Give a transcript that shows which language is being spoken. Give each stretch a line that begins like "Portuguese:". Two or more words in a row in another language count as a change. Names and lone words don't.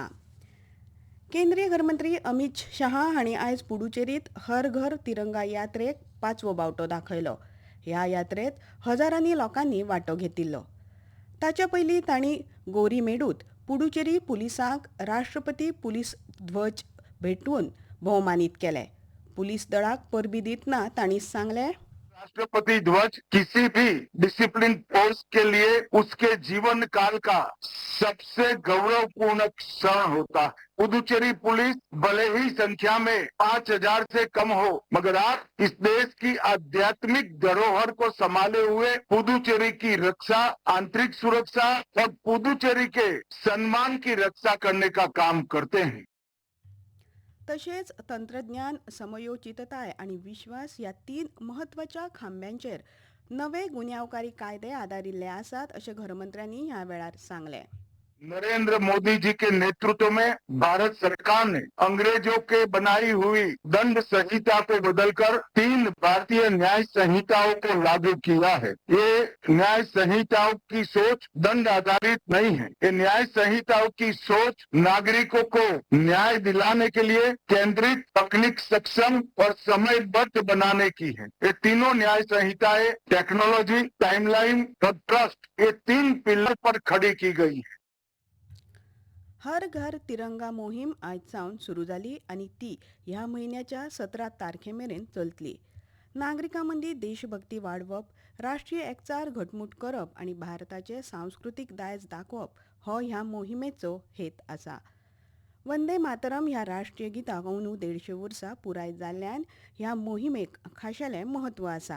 Konkani: केंद्रीय घरमंत्री अमित शाह हांणी आयज पुडुचेरींत हर घर तिरंगा यात्रेक 5वो बावटो दाखयलो. ह्या यात्रेंत हजारांनी लोकांनी वांटो घेतिल्लो. ताचे पयलीं तांणी गोरीमेडूत पुडुचेरी पुलिसांक राष्ट्रपती पुलीस ध्वज भेटवून भोवमानीत केले. पुलीस दळाक परबीं दितना तांणी सांगलें,
Hindi: राष्ट्रपति ध्वज किसी भी
English: discipline force
Hindi: के लिए उसके जीवन काल का सबसे गौरवपूर्ण क्षण होता है। पुदुचेरी पुलिस भले ही संख्या में 5,000 से कम हो, मगर आप इस देश की आध्यात्मिक धरोहर को संभाले हुए पुदुचेरी की रक्षा, आंतरिक सुरक्षा और पुदुचेरी के सम्मान की रक्षा करने का काम करते हैं.
Konkani: तशेंच तंत्रज्ञान, समयोचितताय आनी विश्वास ह्या 3 म्हत्वाच्या खांब्यांचेर नवे गुन्यांवकारी कायदे आदारिल्ले आसात अशें घरमंत्र्यांनी ह्या वेळार सांगलें.
Hindi: नरेंद्र मोदी जी के नेतृत्व में भारत सरकार ने अंग्रेजों के बनाई हुई दंड संहिता को बदलकर 3 भारतीय न्याय संहिताओं को लागू किया है. ये न्याय संहिताओं की सोच दंड आधारित नहीं है. ये न्याय संहिताओं की सोच नागरिकों को न्याय दिलाने के लिए केंद्रित, तकनीक सक्षम और समयबद्ध बनाने की है. ये तीनों न्याय संहिताएं
English: technology, timeline
Hindi: और ट्रस्ट, ये 3 पिलर पर खड़ी की गई है.
Konkani: हर घर तिरंगा मोहीम आयज सावन सुरू जाली आनी ती ह्या म्हयन्याच्या 17 तारखेमेरेन चलतली. नागरिकां मदीं देशभक्ती वाडवप, राष्ट्रीय एकचार घटमूट करप आनी भारताचें सांस्कृतीक दायज दाखोवप हो ह्या मोहिमेचो हेत आसा. वंदे मातरम ह्या राष्ट्रीय गिताक अंदू 150 वर्सां पुराय जाल्ल्यान ह्या मोहिमेक खाशेलें म्हत्व आसा.